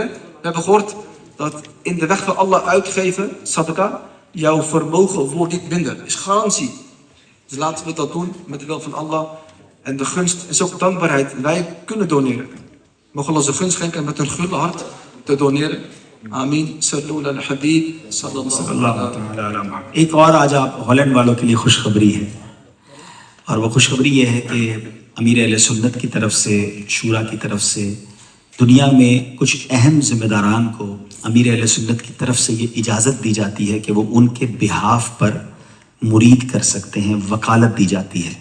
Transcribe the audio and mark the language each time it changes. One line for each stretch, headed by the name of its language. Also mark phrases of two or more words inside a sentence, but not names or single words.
Dutch: We hebben gehoord dat in de weg van Allah uitgeven, sadaqah, jouw vermogen wordt niet minder. Is garantie. Dus laten we dat doen met de wil van Allah. En de gunst is ook dankbaarheid. Wij kunnen doneren. Mogen Allah zijn gunst schenken met een gulle hart te doneren.
Arabic: آمین. صلو علی الحبیب صلی اللہ علیہ وسلم.
Urdu: ایک اور آج آپ ہالینڈ والوں کے لیے خوشخبری ہے اور وہ خوشخبری یہ ہے کہ امیر اہل سنت کی طرف سے شورا کی طرف سے دنیا میں کچھ اہم ذمہ داران کو امیر اہل سنت کی طرف سے یہ اجازت دی جاتی ہے کہ وہ ان کے بہاف پر مرید کر سکتے ہیں وکالت دی جاتی ہے.